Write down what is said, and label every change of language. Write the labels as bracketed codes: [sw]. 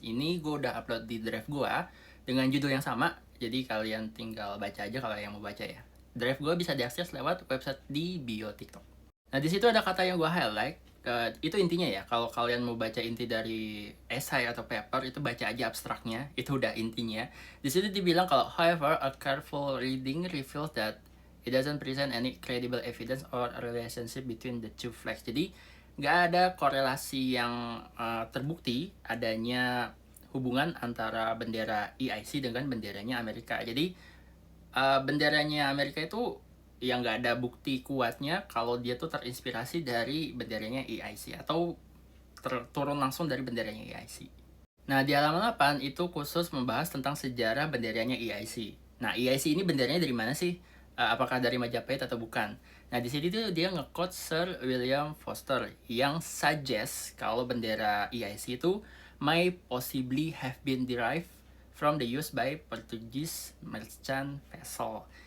[id] Ini gue udah upload di drive gue dengan judul yang sama, jadi kalian tinggal baca aja kalau yang mau baca ya. Drive gue bisa diakses lewat website di bio TikTok. Nah di situ ada kata yang gue highlight. Itu intinya ya, kalau kalian mau baca inti dari esai atau paper itu baca aja abstraknya, itu udah intinya. Di situ dibilang kalau [en] however a careful reading reveals that it doesn't present any credible evidence or a relationship between the two flags. [id] Jadi nggak ada korelasi yang terbukti adanya hubungan antara bendera EIC dengan benderanya Amerika. Jadi benderanya Amerika itu yang nggak ada bukti kuatnya kalau dia tuh terinspirasi dari benderanya EIC atau turun langsung dari benderanya EIC. Nah, di halaman 8 itu khusus membahas tentang sejarah benderanya EIC. Nah, EIC ini benderanya dari mana sih? Apakah dari Majapahit atau bukan? Nah, di sini tuh dia nge-quote Sir William Foster yang suggest kalau bendera EIC itu [en] may possibly have been derived from the use by Portuguese merchant vessel.